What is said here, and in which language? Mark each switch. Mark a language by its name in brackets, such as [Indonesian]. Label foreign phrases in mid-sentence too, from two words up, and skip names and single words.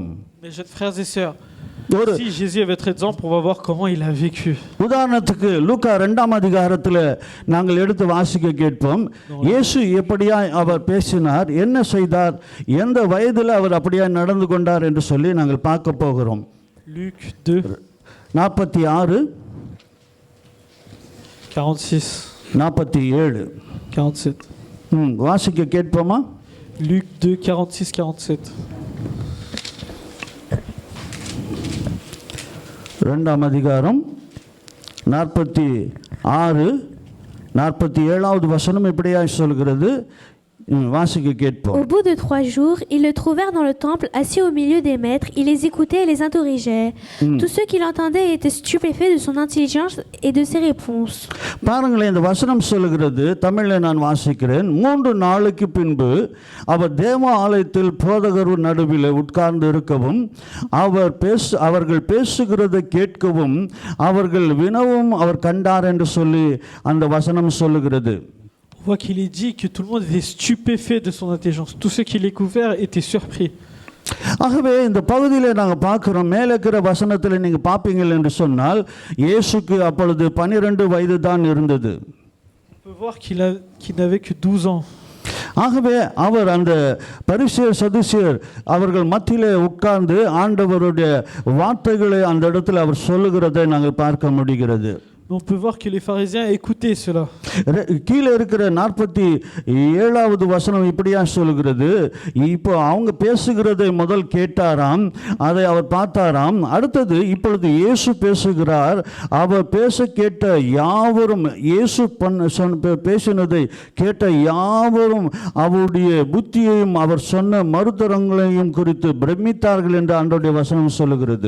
[French] Mes jeunes frères et sœurs, si Jésus est votre exemple, on va voir comment il a vécu. [Tamil] உதாரணத்துக்கு லூக்கா 2ஆம் அதிகாரத்தில் நாங்கள் எடுத்து வாசிக்க கேட்போம். இயேசு எப்படியாய் அவர் பேசினார், என்ன செய்தார், எந்த வயதில் அவர் அப்படியாய் நடந்து கொண்டார் என்று சொல்லி நாங்கள் பார்க்க போகிறோம். [French] Luc 2, 46, 46, 47. 47. [Tamil] வாசிக்க கேட்போமா? [French] Luc 2, 46, 47. [Tamil] 2ஆம் அதிகாரம் 46, 47வது வசனம் இப்படியாய் சொல்கிறது. வாசிக்க கேட்போம். [French] Au bout de 3 jours, ils le trouvèrent dans le temple, assis au milieu des maîtres. Il les écoutait et les interrogeait. Tous ceux qui l'entendaient étaient stupéfaits de son intelligence et de ses réponses. [Tamil] பாருங்களேன், இந்த வசனம் சொல்லுகிறது, தமிழில் நான் வாசிக்கிறேன். 3 நாளுக்கு பின்பு அவர் தேவ ஆலயத்தில் போதகர் நடுவில் உட்கார்ந்து இருக்கவும் அவர்கள் பேசுகிறதை கேட்கவும் அவர்கள் வினவும் அவர் கண்டார் என்று சொல்லி அந்த வசனம் சொல்லுகிறது. [French] On voit qu'il est dit que tout le monde était stupéfait de son intelligence. Tous ceux qui l'écoutaient étaient surpris. [Tamil] ஆகவே இந்த பகுதியில் நாங்கள் பார்க்குறோம், மேலே இருக்கிற வசனத்தில் நீங்கள் பார்ப்பீங்கள் என்று சொன்னால் இயேசுக்கு அப்பொழுது 12 வயது தான் இருந்தது. [French] On peut voir qu'il n'avait que 12 ans. [Tamil] ஆகவே அவர் அந்த பரிசேயர் சதுசேயர் அவர்கள் மத்தியிலே உட்கார்ந்து ஆண்டவருடைய வார்த்தைகளை அந்த இடத்துல அவர் சொல்லுகிறதை நாங்கள் பார்க்க முடிகிறது. [French] On peut voir que les pharisiens écoutaient cela. [Tamil] கீழே இருக்கிற 47வது வசனம் இப்படியா சொல்லுகிறது. இப்போ அவங்க பேசுகிறதை முதல் கேட்டாராம், அதை அவர் பார்த்தாராம். அடுத்தது இப்பொழுது இயேசு பேசுகிறார். அவர் பேச கேட்ட யாவரும், இயேசு பேசினதை கேட்ட யாவரும் அவருடைய புத்தியையும் அவர் சொன்ன மறுதரங்களையும் குறித்து பிரமித்தார்கள் என்று ஆண்டவருடைய வசனம் சொல்லுகிறது.